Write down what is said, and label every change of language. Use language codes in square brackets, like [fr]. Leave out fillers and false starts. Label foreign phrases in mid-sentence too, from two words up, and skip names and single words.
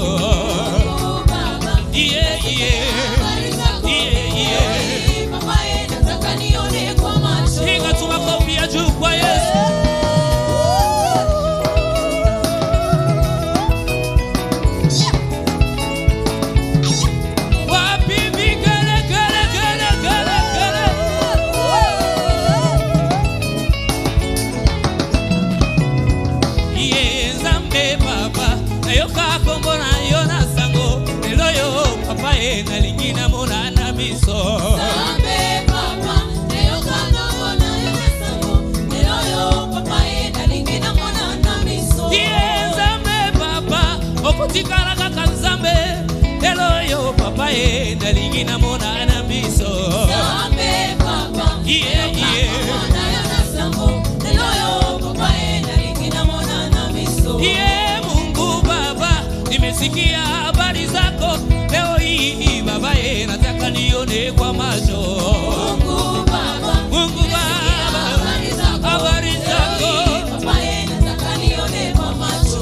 [sw] Mungu Baba, Baba, nataka nione kwa macho. Piga tu makofi ya juu kwa Yesu. Wapi vigelegele gele gele gele. [ln] Zambe papa nayoka kombo nayona sango eloyo papa na lingina mona na miso. Zambe papa nayoka kombo nayona sango eloyo papa na lingina mona na miso. Zambe papa okutikala kaka Zambe eloyo papa na lingina mona na miso. Zambe papa nayoka nayona sango eloyo papa na lingina mona na miso. [sw] Mungu Baba, nimesikia habari zako leo hii Baba, nataka nione kwa macho. Mungu Baba, habari zako Baba, nataka nione kwa macho.